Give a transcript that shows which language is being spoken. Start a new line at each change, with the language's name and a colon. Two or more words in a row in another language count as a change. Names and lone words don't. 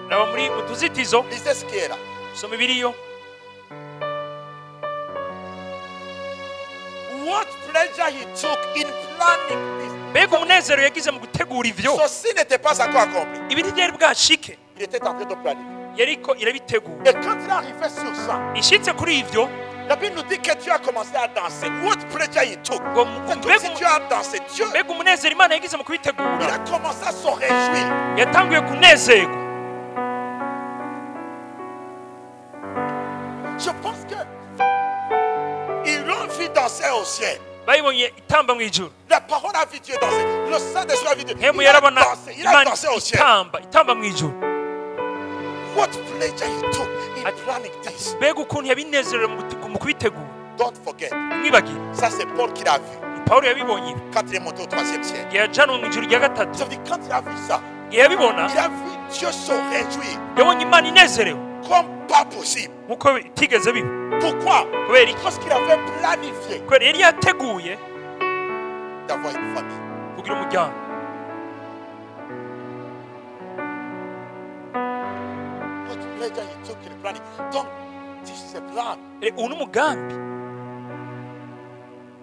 Rundi: naba muri mu tuzitizo
French: Lisez ce qui est là.
Rundi: soma ibiriyo.
English: What pleasure he took in planning this.
Rundi: mbega umunezero yagize mu gutegura ivyo.
French: Ceci n'était pas encore accompli.
Rundi: ibi ntibyari bwashike
French: Il était en train de planifier.
Rundi: yariko irabitegura.
French: Et quand il est arrivé sur ça,
Rundi: ishitse kuri ivyo
French: la Bible nous dit que Dieu a commencé à danser.
English: What pleasure he took.
Rundi: ngo
French: C'est comme si Dieu a dansé. Dieu,
Rundi: mbega umunezero Imana yagize mu
French: il
Rundi: kubitegura
French: a commencé à se réjouir.
Rundi: yatanguye kunezerwa.
French: Je pense que ils l'ont vu danser au ciel.
Rundi: bayibonye itamba mu ijuru.
French: La parole a vu Dieu danser. Le Saint-Esprit a vu Dieu. hemu Il a
Rundi: yarabona
French: dansé. Il a
Rundi: Imana
French: dansé au ciel.
Rundi: itamba mu ijuru.
English: What pleasure he took in planning this.
Rundi: mbega ukuntu yabinezerewe mu kubitegura.
English: Don't forget.
Rundi: mwibagire
French: Ça, c'est Paul qui l'a vu
Rundi: Pawulo yabibonye
French: quand il est monté au 3e siècle.
Rundi: igihe yajanwe mu ijuru rya gatatu.
French: Ça veut dire quand il a vu ça,
Rundi: igihe yabibona
French: il a vu Dieu se réjouir
Rundi: yabonye Imana inezerewe
French: comme pas possible.
Rundi: nk'uko itigeze biba.
French: Pourquoi?
Rundi: kubera iki?
French: Parce qu'il avait planifié
Rundi: kubera yari yateguye
French: d'avoir une famille.
Rundi: kugira umuryango.
English: What pleasure he took in planning. Donc, this is a plan.
Rundi: ubu ni umugambi.